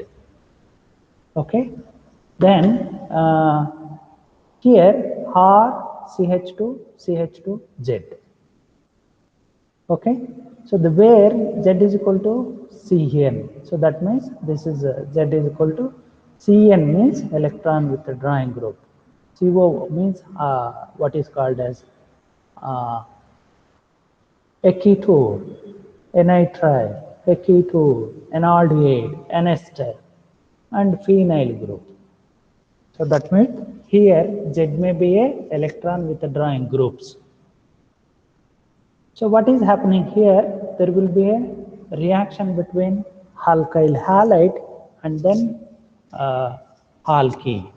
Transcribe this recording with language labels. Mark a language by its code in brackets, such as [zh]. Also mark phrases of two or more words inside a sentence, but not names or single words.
[en] Okay. Then here R, CH2, CH2Z. Okay. So the where Z is equal to Cn. So that means this is Z is equal to Cn, means electron with the drawing group. CO means what is called as eketor, nitrile, eketor, enaldehyde, ester, and phenyl group. So that means here Z may be a electron withdrawing groups. So what is happening here? There will be a reaction between alkyl halide and then alkene.